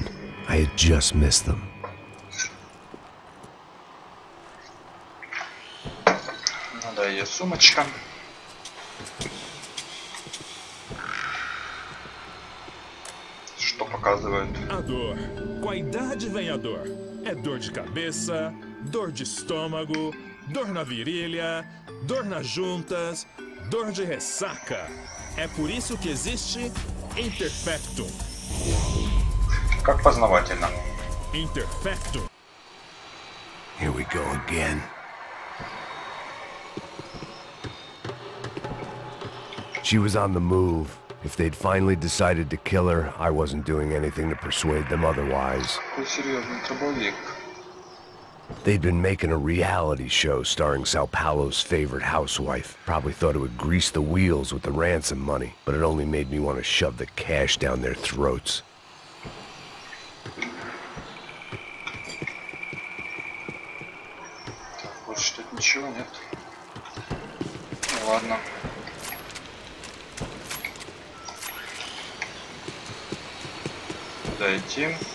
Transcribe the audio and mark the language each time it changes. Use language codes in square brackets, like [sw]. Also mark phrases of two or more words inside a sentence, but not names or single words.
[en] I had just missed them. [ru] Ну да, ее сумочка. Что показывают? [pt] A dor. Com a idade vem a dor. É dor de cabeça, dor de estômago, dor na virilha, dor nas juntas, dor de ressaca. É por isso que existe Imperfectum. [ru] Как познавательно. Imperfectum. [en] Here we go again. She was on the move. If they'd finally decided to kill her, I wasn't doing anything to persuade them otherwise. They'd been making a reality show starring Sao Paulo's favorite housewife. Probably thought it would grease the wheels with the ransom money, but it only made me want to shove the cash down their throats. [ru] Больше тут ничего нет. Ну ладно. Куда идти?